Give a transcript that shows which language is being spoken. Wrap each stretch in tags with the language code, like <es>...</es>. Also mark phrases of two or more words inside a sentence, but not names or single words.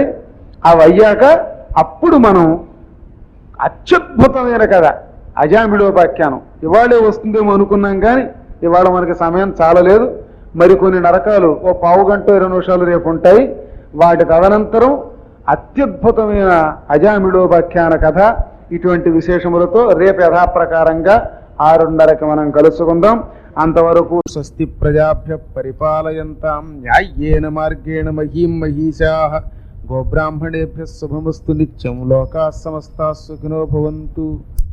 <te>అవి అయ్యాక అప్పుడు మనం అత్యద్భుతమైన కథ అజామిళోపాఖ్యానం ఇవాళే వస్తుందేమో అనుకున్నాం, కానీ ఇవాళ మనకి సమయం చాలలేదు. మరికొన్ని నరకాలు ఓ పావు గంట 20 నిమిషాలు రేపు ఉంటాయి. వాటి తదనంతరం అత్యద్భుతమైన అజామిళోపాఖ్యాన కథ ఇటువంటి విశేషములతో రేపు యథాప్రకారంగా 6:30కి మనం కలుసుకుందాం.</te> <sa>అంతవరకు స్వస్తి ప్రజాభ్య పరిపాలయంతాం న్యాయేన మార్గేణ మహీం మహీశాః గోబ్రాహ్మణేభ్యः శుభమస్తు నిత్యం లోకాः సమస్తాः సుఖినో భవంతు.</sa>